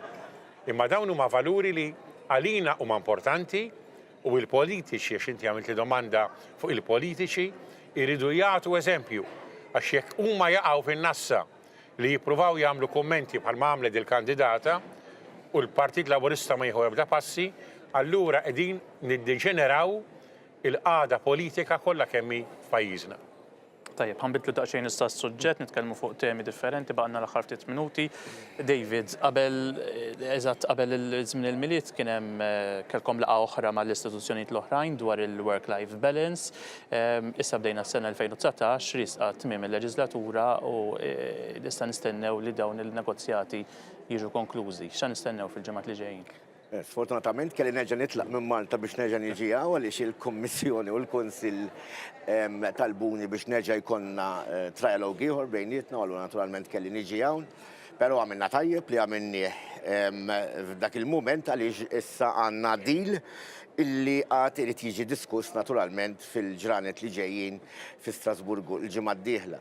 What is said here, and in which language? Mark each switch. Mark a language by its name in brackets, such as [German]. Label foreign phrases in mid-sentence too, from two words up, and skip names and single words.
[Maltese] Imma dawn huma valuri li għalina huma importanti u l-politiċi, għax inti għamilt domanda fuq il-politiċi, iridu jagħtu eżempju għax jekk huma jaqgħu fin-nassa li jippruvaw jagħmlu kummenti bħal għamlet il-kandidata u l-Partit Laburista ma jieħu ebda passi, allura qegħdin niddeġeneraw il-qagħda politika kollha kemm hi f'pajjiżna. Tajjeb, ħanbidlu daqsxejn issa s-suġġett, nitkellmu fuq temi differenti, baqgħna l-aħħar ftit minuti. David, qabel il-żmien il-miliet kien hemm kellkom laqgħa oħra mal-istituzzjonijiet l-oħrajn dwar il- [English] work-life balance. [Maltese] Issa bdejna s-sena 2019, risqa tmiem il-leġislatura u issa nistennew li dawn il-negozjati jiġu konklużi. X'għan nistennew fil-ġimgħat li ġejjin? Sfortunatament kelli nerġa' nitlaq minn Malta biex nerġa' niġi għaliex il-Kummissjoni u l-Kunsill talbuni biex nerġa' jkollna trialog ieħor bejnietna u naturalment kelli niġi hawn, però għamilna tajjeb li għamilni f'dak il-mument għaliex issa għandna deal illi għad irid jiġi diskuss naturalment fil-ġranet li ġejjin fi Strasburgu l-ġimgħa d-dieħla.